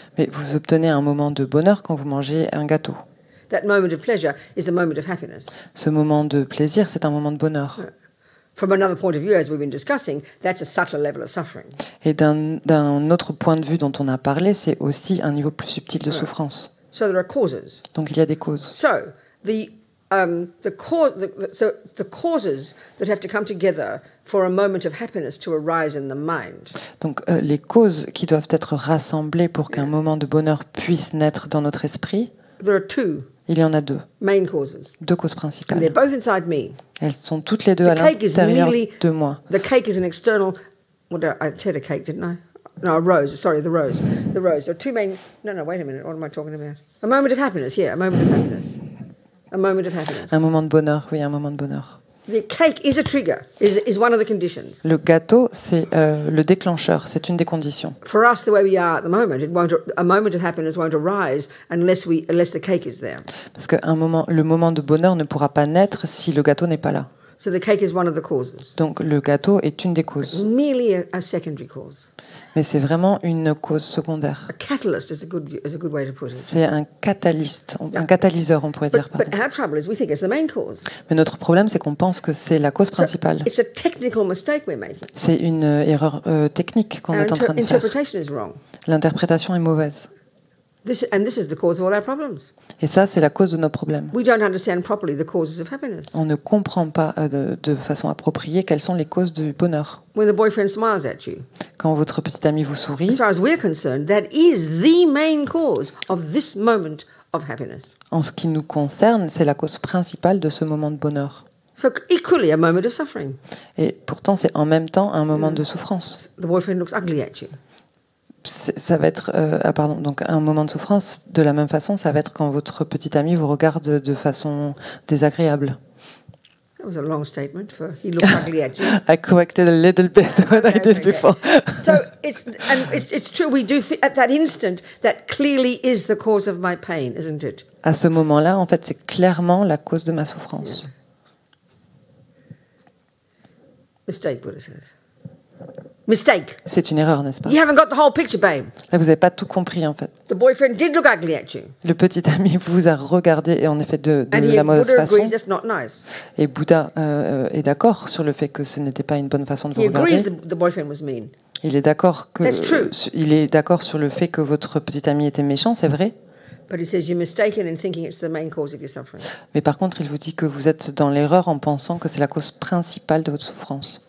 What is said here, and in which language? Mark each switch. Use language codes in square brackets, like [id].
[fr] Mais vous obtenez un moment de bonheur quand vous mangez un gâteau. [en] That moment of pleasure is a moment of happiness. [fr] Ce moment de plaisir, c'est un moment de bonheur. [en] From another point of view, as we've been discussing, that's a subtle level of suffering. [fr] Et d'un autre point de vue dont on a parlé, c'est aussi un niveau plus subtil de souffrance. [en] So there are causes. [fr] Donc il y a des causes. [en] So the causes that have to come together for a moment of happiness to arise in the mind. [fr] Donc les causes qui doivent être rassemblées pour qu'un moment de bonheur puisse naître dans notre esprit, [en] There are two [fr] il y en a deux. [en] main causes. [fr] Deux causes [en] And [fr] principales. [en] they're both inside me. [fr] Elles sont toutes les deux [en] The [fr] à [en] cake is [fr] l'intérieur [en] merely [fr] de moi. [en] The cake is an external. What did I said a cake, didn't I? No, a rose. Sorry, the rose. The rose. There are two main. No, wait a minute. What am I talking about? A moment of happiness. Yeah, a moment of happiness. A moment of happiness. [fr] Un moment de bonheur, oui, un moment de bonheur. [en] The cake is a trigger. Is one of the conditions. [fr] Le gâteau, c'est le déclencheur, c'est une des conditions. [en] For us, the way we are at the moment, a moment of happiness won't arise unless the cake is there. [fr] Parce que le moment de bonheur ne pourra pas naître si le gâteau n'est pas là. [en] So the cake is one of the causes. [fr] Donc le gâteau est une des causes. [en] Merely a secondary cause. [fr] Mais c'est vraiment une cause secondaire. [en] A catalyst is a good way to put it. [fr] C'est un catalyseur, on pourrait dire. [en] But our trouble is we think it's the main cause. [fr] Mais notre problème, c'est qu'on pense que c'est la cause principale. [en] It's a technical mistake we're making. [fr] C'est une erreur technique qu'on est en train de faire. [en] Interpretation is wrong. [fr] L'interprétation est mauvaise. [en] This is the cause of all our problems. [fr] Et ça, c'est la cause de nos problèmes. [en] We don't understand properly the causes of happiness. [fr] On ne comprend pas de façon appropriée quelles sont les causes du bonheur. [en] When the boyfriend smiles at you, [fr] Quand votre petit ami vous sourit, [en] as far as we're concerned, that is the main cause of this moment of happiness. [fr] en ce qui nous concerne, c'est la cause principale de ce moment de bonheur. [en] So equally a moment of suffering. [fr] Et pourtant, c'est en même temps un moment de souffrance. [en] The boyfriend looks ugly at you. [fr] Ça va être, donc un moment de souffrance. De la même façon, ça va être quand votre petit ami vous regarde de façon désagréable. [en] That was a long statement for he looks ugly at you. I corrected a little bit what I did before. So it's true. We do at that instant that clearly is the cause of my pain, isn't it? [fr] À ce moment-là, en fait, c'est clairement la cause de ma souffrance. [en] Mistake, Buddha says. Mistake. [fr] C'est une erreur, n'est-ce pas? [en] You haven't got the whole picture, babe. [fr] Là, vous n'avez pas tout compris, en fait. [en] The boyfriend did look ugly at you. [fr] Le petit ami vous a regardé, et en effet, de [en] And [fr] la mauvaise [en] Buddha [fr] façon. [en] agrees that's not nice. [fr] Et Bouddha est d'accord sur le fait que ce n'était pas une bonne façon de vous [en] He agrees [fr] regarder. [en] the boyfriend was mean. [fr] Il est d'accord [en] That's true. [fr] il est d'accord sur le fait que votre petit ami était méchant, c'est vrai. [en] But he says you're mistaken in thinking it's the main cause of your suffering. [fr] Mais par contre, il vous dit que vous êtes dans l'erreur en pensant que c'est la cause principale de votre souffrance.